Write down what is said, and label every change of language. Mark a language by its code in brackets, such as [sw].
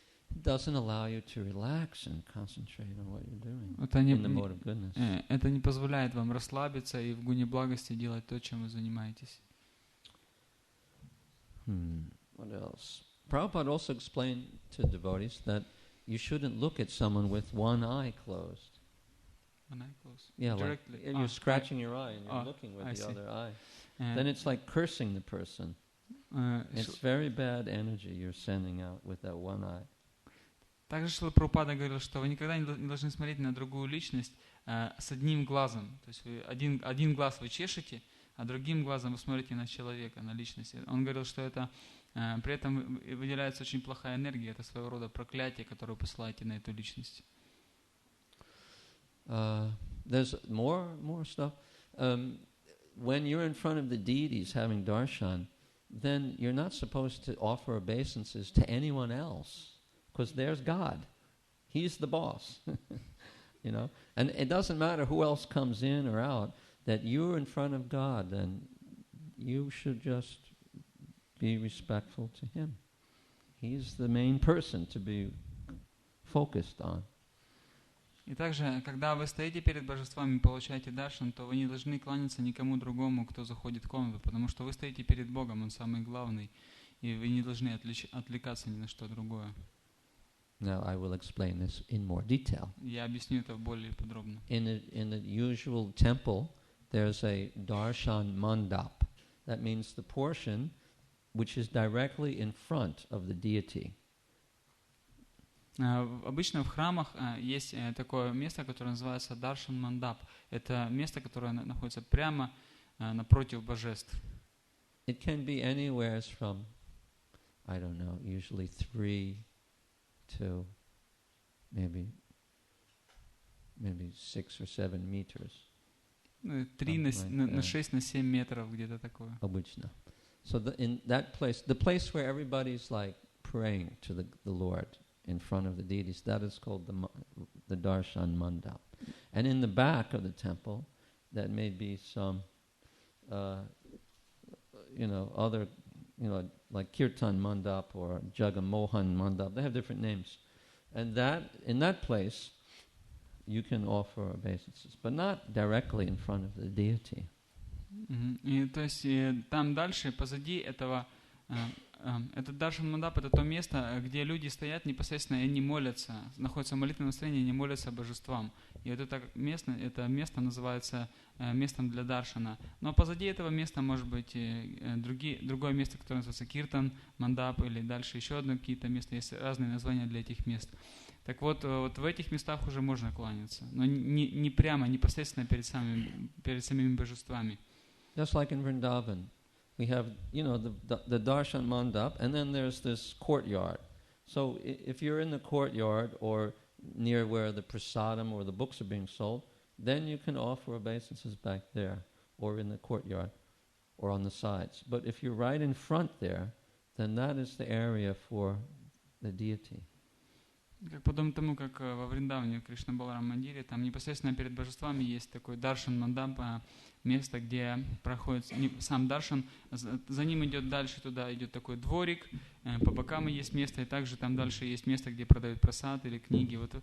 [en] doesn't allow you to relax and concentrate on what you're doing [ru] Это [en] in the mode of goodness. [ru] Это не позволяет вам расслабиться и в гуне благости делать то, чем вы занимаетесь. [en] What else? Prabhupada also explained to devotees that you shouldn't look at someone with one eye closed. One eye closed? Yeah, directly. like you're scratching your eye and you're looking with the other eye. Then it's like cursing the person. It's very bad energy you're sending out with that one eye. [ru] Также Шрила Прабхупада говорил, что вы никогда не должны смотреть на другую личность с одним глазом. То есть вы один глаз вы чешете, а другим глазом вы смотрите на человека, на личность. Он говорил, что это при этом выделяется очень плохая энергия, это своего рода проклятие, которое вы посылаете на эту личность. [en] There's more stuff. When you're in front of the deities having darshan, then you're not supposed to offer obeisances to anyone else, because there's God. He's the boss. You know? And it doesn't matter who else comes in or out, that you're in front of God, then you should just be respectful to Him. He's the main person to be focused on. [ru] И также, когда вы стоите перед божествами и получаете даршан, то вы не должны кланяться никому другому, кто заходит в комнату, потому что вы стоите перед Богом, Он самый главный, и вы не должны отвлекаться ни на что другое. [en] Now I will explain this in more detail. [ru] Я объясню это более подробно. [en] In the usual temple, there's a darshan mandap. That means the portion which is directly in front of the deity. [ru] Обычно в храмах есть такое место, которое называется даршан мандап. Это место, которое находится прямо напротив божеств. [en] It can be anywhere from, I don't know, usually 3 to maybe 6 or 7 meters. [ru] 3 на 6 на 7 метров, где-то такое. Обычно. [en] So in that place, the place where everybody's like praying to the Lord in front of the deities, that is called the darshan mandap. And in the back of the temple, that may be some, other, like kirtan mandap or jagamohan mandap. They have different names. And in that place, you can offer obeisances, but not directly in front of the deity. [ru] И то есть там дальше, позади этого, этот даршан мандап, это то место, где люди стоят непосредственно и не молятся, находятся в молитвенном настроении и не молятся божествам. И вот это место называется местом для даршана. Но позади этого места может быть другое место, которое называется киртан мандап, или дальше еще одно какие-то места. Есть разные названия для этих мест. Так вот в этих местах уже можно кланяться, но не прямо, непосредственно перед самими божествами. [en] Just like in Vrindavan, we have, the darshan mandap, and then there's this courtyard. So if you're in the courtyard or near where the prasadam or the books are being sold, then you can offer obeisances back there or in the courtyard or on the sides. But if you're right in front there, then that is the area for the deity. [ru] Как подобно тому, как во Вриндаване, в Кришна-Баларам-мандире, там непосредственно перед божествами есть такой даршан мандап, место, где проходит сам даршан, за ним идет дальше, туда идет такой дворик, по бокам есть место, и также там дальше есть место, где продают прасад или книги.